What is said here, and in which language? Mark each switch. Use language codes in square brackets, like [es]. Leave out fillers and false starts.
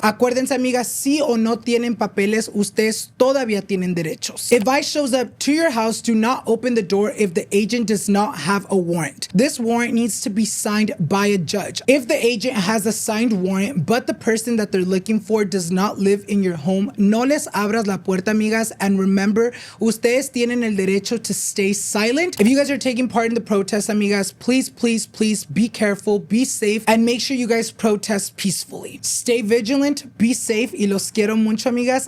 [es] Acuérdense, amigas, sí o no tienen papeles, ustedes todavía tienen derechos. [en] If ICE shows up to your house, do not open the door if the agent does not have a warrant. This warrant needs to be signed by a judge. If the agent has a signed warrant, but the person that they're looking for does not live in your home, [es] no les abras la puerta, amigas, [en] and remember, [es] ustedes tienen el derecho [en] to stay silent. If you guys are taking part in the protest, amigas, please be careful, be safe, and make sure you guys protest peacefully. Stay vigilant, be safe, [es] y los quiero mucho, amigas.